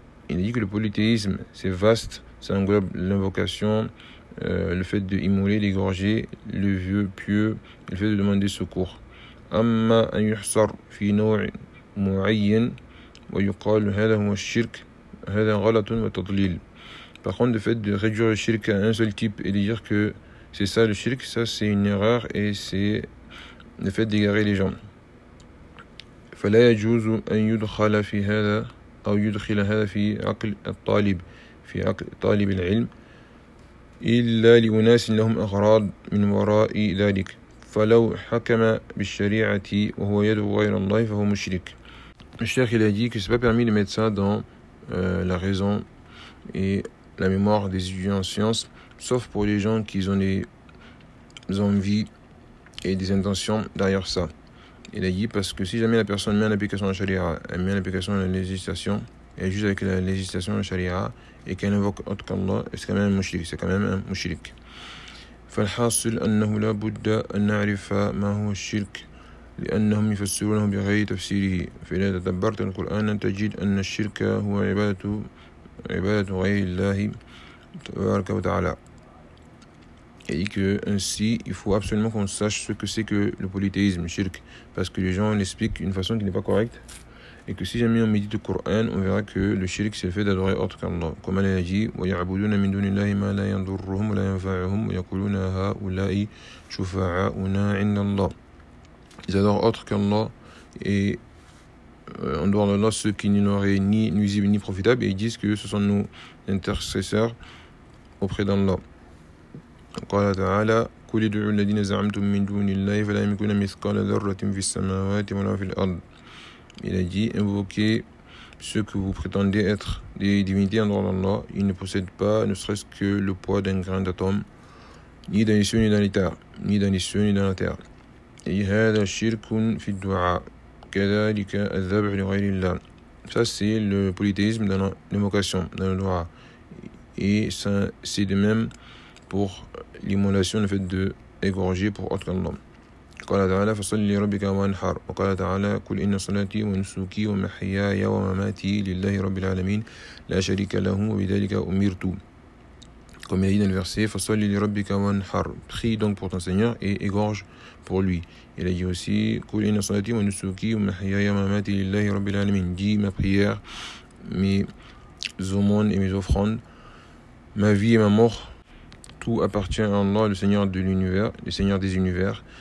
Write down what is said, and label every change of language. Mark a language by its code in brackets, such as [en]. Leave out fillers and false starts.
[fr] Il dit que le polythéisme, c'est vaste, ça englobe l'invocation, le fait d'immoler, d'égorger le vieux pieux, le fait de demander secours. [ar] أما أن يحصر في نوع معين ويقال هذا هو الشرك هذا غلط وتضليل. [fr] Par contre, le fait de réduire le shirk à un seul type et de dire que c'est ça le shirk, ça c'est une erreur et c'est le fait d'égarer les gens. [ar] فلا يجوز أن يدخل في هذا أو يدخل هذا في عقل الطالب في عقل طالب العلم إلا لأناس لهم أغراض من وراء ذلك. فلو حكم بالشريعة وهو يدعو غير الله فهو مشرك. [fr] الشيخ il a dit que c'est pas permis de mettre ça dans la raison et la mémoire des étudiants en sciences, sauf pour les gens qui ont des envies et des intentions derrière ça. Il a dit parce que si jamais la personne met en application la sharia, elle met en application la législation, elle juge avec la législation la sharia et qu'elle invoque autre qu'Allah, c'est quand même un mushrik. [ar] فالحاصل أنه لا بد أن نعرف ما هو الشرك لأنهم يفسرونه بغير تفسيره فإذا تدبرت القرآن تجد أن الشرك هو عبادة غير الله تبارك وتعالى. [fr] Il dit que ainsi, il faut absolument qu'on sache ce que c'est que le polythéisme, le shirk, parce que les gens l'expliquent d'une façon qui n'est pas correcte, et que si jamais on médite le Coran, on verra que le shirk c'est le fait d'adorer autre qu'Allah. Comme Allah a dit, [ar] وَيَعْبُدُونَ مِنْ دُونِ اللَّهِ مَا لَا يَنْضُرُّهُمْ وَلَا يَنْفَعُهُمْ وَيَقُولُونَ هَؤُلَاءِ شُفَعَاؤُنَا عِنْدَ اللَّهِ. [fr] Ils adorent autre qu'Allah et en dehors de Allah ceux qui n'auraient ni nuisibles ni profitables, et ils disent que ce sont nos intercesseurs auprès d'Allah. [ar] قال تعالى كل دعوا الذين زعمتم من دون الله فلا يملكون مثقال ذرة في السماوات ولا في الأرض. [fr] Il a dit invoquez ceux que vous prétendez être des divinités en dehors d'Allah, ils ne possèdent pas ne serait-ce que le poids d'un grain d'atome ni dans les cieux ni dans les terres ni dans les cieux ni dans la terre. [ar] Et هذا شرك في الدعاء كذلك الذبح لغير الله. [fr] Ça c'est le polythéisme dans l'invocation dans le dua, et ça c'est de même pour l'immolation, le fait d'égorger pour autre qu'Allah. [ar] قال تعالى فصلي لربك وانحر وقال تعالى قل إن صلاتي ونسكي ومحياي ومماتي لله رب العالمين لا شريك له وبذلك أمرت. [fr] Comme il dit dans le verset [ar] فصلي لربك وانحر, [fr] prie donc pour ton Seigneur et égorge pour lui. Il a dit aussi [ar] قل إن صلاتي ونسكي ومحياي ومماتي لله رب العالمين, [fr] dit ma prière, mes aumônes et mes offrandes, ma vie et ma mort, tout appartient à Allah, le Seigneur de l'univers, le Seigneur des univers.